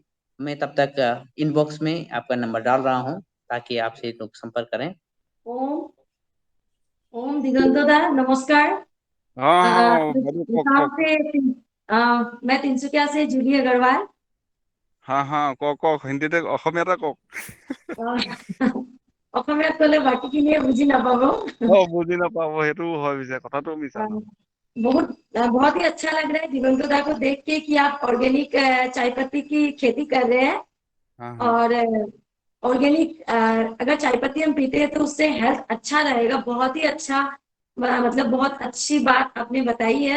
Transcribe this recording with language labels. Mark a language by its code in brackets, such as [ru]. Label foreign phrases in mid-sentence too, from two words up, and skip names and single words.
[hi] मैं तब तक इनबॉक्स में आपका नंबर डाल रहा हूं, ताकि आपसे लोग संपर्क करें। ओम ओम दिगंतोदा नमस्कार। हाँ अ, हाँ, गाँव से मैं तिनसुकिया से जूली अग्रवाल। हाँ हाँ, हिंदी तक [as] অসমীয়া কওক। অসমীয়াত ক'লে বাকীখিনিয়ে বুজি নাপাব। বুজি নাপাব, সেইটো হয়, পিছে কথাটো মিছা अ, নহয়। [hi] बहुत ही अच्छा लग रहा है दिगंतोदा को देख के कि आप ऑर्गेनिक चाय पत्ती की खेती कर रहे हैं। हाँ हाँ, और ऑर्गेनिक अगर चाय पत्ती हम पीते हैं तो उससे हेल्थ अच्छा रहेगा। बहुत ही अच्छा, मतलब बहुत अच्छी बात आपने बताई है,